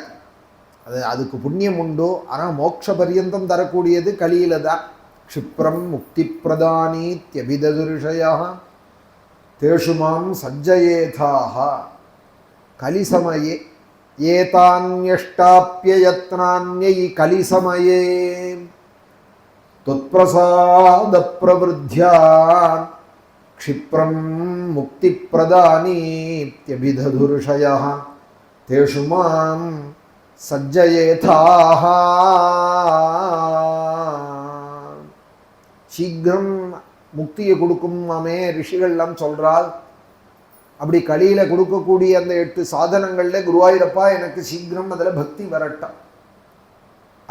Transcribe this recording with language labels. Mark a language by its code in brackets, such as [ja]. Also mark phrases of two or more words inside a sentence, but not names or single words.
[ta] அதுக்கு புண்ணியம் உண்டு, ஆனால் மோட்ச பரியந்தம் தரக்கூடியது கலியில தான். [sa] क्षिप्रं मुक्ति प्रदानीत्यभिदधुर्षया तेषु मां सज्जयेथाः कलिसमये एतान्यष्टाप्ययत्नान्यै कलिसमये त्वत्प्रसाद प्रवृद्ध्या क्षिप्रं मुक्ति प्रदानीत्यभिधधुर्षयः तेषु मां सज्जयेथाः. [ta] சீக்கிரம் முக்தியை கொடுக்கும் மாமே ரிஷிகள்லாம் சொல்றால். அப்படி கலியில கொடுக்கக்கூடிய அந்த 8 சாதனங்கள்ல குருவாயூரப்பா எனக்கு சீக்கிரம் அதில் பக்தி வரட்டும்.